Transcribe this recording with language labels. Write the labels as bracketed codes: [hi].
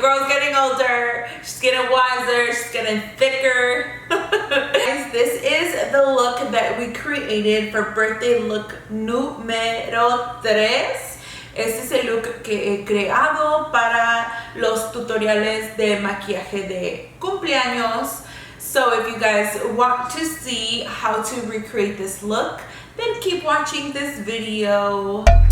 [en] Your girl's getting older, she's getting wiser, she's getting thicker. Guys, this is the look that we created for birthday look número 3. [es] Este es el look que he creado para los tutoriales de maquillaje de cumpleaños. [en] So if you guys want to see how to recreate this look, then keep watching this video.